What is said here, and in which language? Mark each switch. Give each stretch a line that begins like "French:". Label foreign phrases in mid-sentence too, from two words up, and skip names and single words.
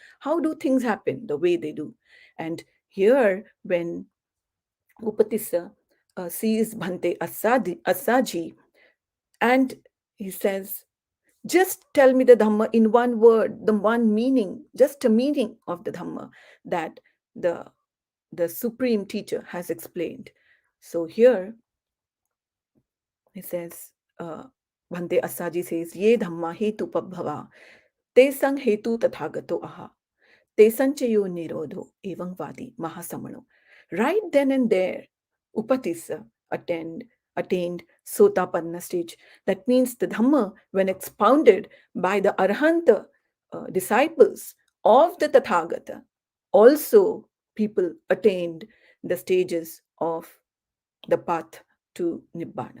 English: How do things happen the way they do? And here, when Upatissa sees Bhante Assaji, and he says, just tell me the Dhamma in one word, the one meaning, just a meaning of the Dhamma that the supreme teacher has explained. So here he says,
Pali: Bhante Assaji says, Ye Dhamma hetu pabhava, te sang hetu tathagato aha, te sanchayo nirodho evang vadi mahasamano.
English: Right then and there, Upatissa attained Sotapanna stage. That means the Dhamma, when expounded by the Arhanta disciples of the Tathagata, also people attained the stages of the path to Nibbana.